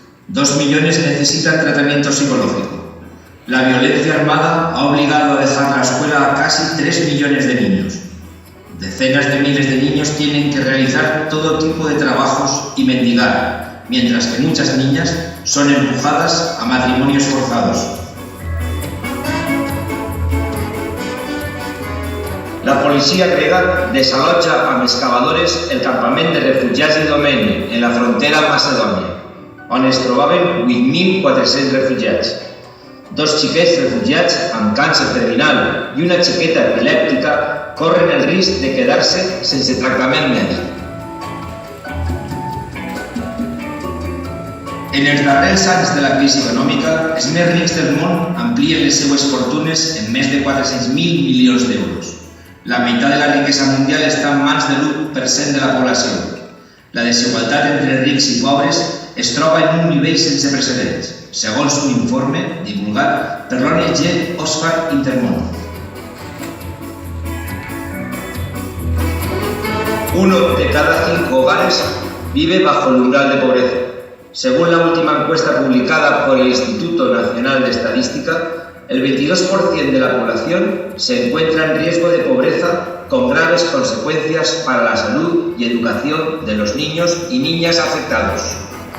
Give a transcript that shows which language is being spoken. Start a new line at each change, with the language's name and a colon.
Spanish: 2 millones necesitan tratamiento psicológico. La violencia armada ha obligado a dejar la escuela a casi 3 millones de niños. Decenas de miles de niños tienen que realizar todo tipo de trabajos y mendigar, mientras que muchas niñas son empujadas a matrimonios forzados.
Catalan: La policia grega desallotja amb excavadores el campament de refugiats d'Idomeni, en la frontera amb Macedònia, on es trobaven 8.400 refugiats. 2 xiquets refugiats amb càncer terminal i una xiqueta epilèptica corren el risc de quedar-se sense tractament mèdic. En els darrers anys de la crisi econòmica, els més rics del món amplien les seues fortunes en més de 400.000 milions d'euros. La meitat de la riquesa mundial està en mans de l'1% de la població. La desigualtat entre rics i pobres es troba en un nivell sense precedents. segons un informe divulgat per l'ONG Oxfam Intermón.
Spanish: 1 de cada 5 hogares vive bajo el umbral de pobreza. Según la última encuesta publicada por el Instituto Nacional de Estadística, el 22% de la población se encuentra en riesgo de pobreza con graves consecuencias para la salud y educación de los niños y niñas afectados.